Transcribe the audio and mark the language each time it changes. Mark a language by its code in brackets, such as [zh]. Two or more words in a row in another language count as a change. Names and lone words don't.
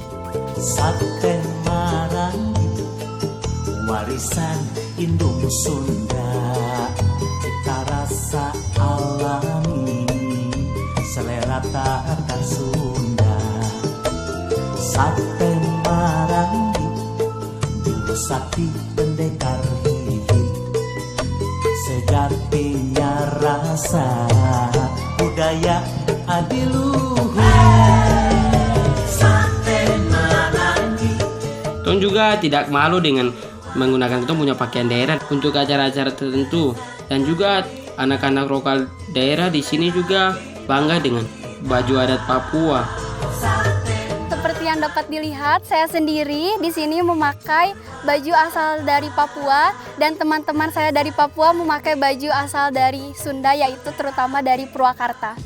[id] Sate Marangi, warisan indung Sunda, cita rasa alami, selera tata Sunda. Sate Marangi, juru sakti pendekar hidup, sejatinya rasa budaya adiluhur. Sate Marangi. Tong juga tidak malu dengan menggunakan Tong punya pakaian daerah untuk acara-acara tertentu, dan juga anak-anak lokal daerah di sini juga bangga dengan baju adat Papua. Seperti yang dapat dilihat, saya sendiri di sini memakai baju asal dari Papua, dan teman-teman saya dari Papua memakai baju asal dari Sunda, yaitu terutama dari Purwakarta.